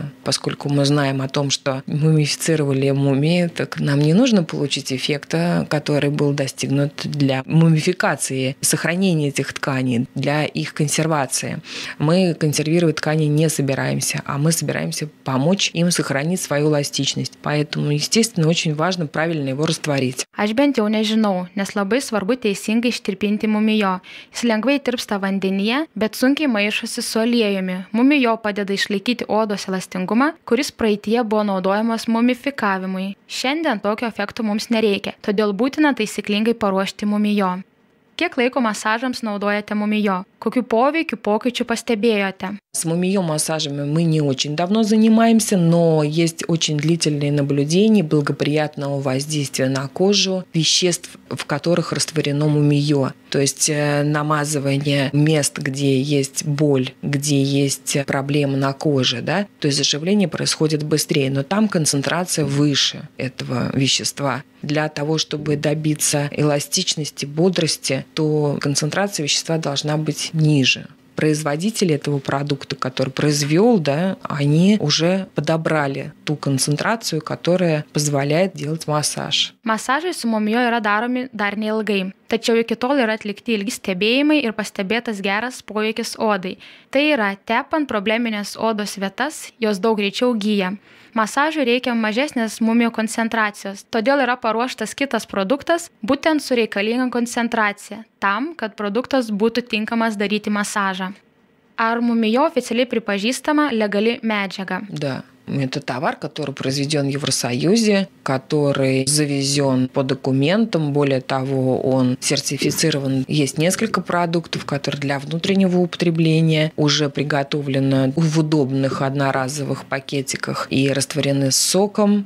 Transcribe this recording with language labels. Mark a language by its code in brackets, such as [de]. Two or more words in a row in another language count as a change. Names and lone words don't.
[ru] Поскольку мы знаем о том, что мумифицировали мумии, так нам не нужно получить эффекта, который был достигнут для мумификации, сохранения этих тканей, для их консервации. Мы консервировать ткани не собираемся, а мы собираемся помочь им сохранить свою эластичность. Поэтому, естественно, очень важно правильно его растворить. [lt] Aš bent jau nežinau, nes labai svarbu teisingai ištirpinti mumijo. Jis lengvai tirpsta vandenyje, bet sunkiai maišosi su aliejumi. Mumijo padeda išlaikyti odos elastingumą, kuris praeityje buvo naudojamas mumifikavimui. Šiandien tokio efekto mums nereikia, todėl būtina taisyklingai paruošti mumijo. Kiek laiko masažams naudojate mumijo? Kokių poveikių pokyčių pastebėjote? [ru] С мумиё-массажами мы не очень давно занимаемся, но есть очень длительные наблюдения благоприятного воздействия на кожу веществ, в которых растворено мумиё. То есть намазывание мест, где есть боль, где есть проблемы на коже, да? То есть заживление происходит быстрее, но там концентрация выше этого вещества. Для того, чтобы добиться эластичности, бодрости, то концентрация вещества должна быть ниже. Производители этого продукта, который произвел, да, они уже подобрали ту концентрацию, которая позволяет делать массаж. [lt] Masažai su mumijo yra daromi dar neilgai, tačiau iki tol yra atlikti ilgi stebėjimai ir pastebėtas geras poveikis odai. Tai yra, tepant probleminės odos vietas, jos daug greičiau gyja. Masažui reikia mažesnės mumijo koncentracijos, todėl yra paruoštas kitas produktas, būtent su reikalinga koncentracija, tam, kad produktas būtų tinkamas daryti masažą. Ar mumijo oficialiai pripažįstama legali medžiaga? [ru] Да. Это товар, который произведен в Евросоюзе, который завезен по документам. Более того, он сертифицирован. Есть несколько продуктов, которые для внутреннего употребления уже приготовлены в удобных одноразовых пакетиках и растворены с соком.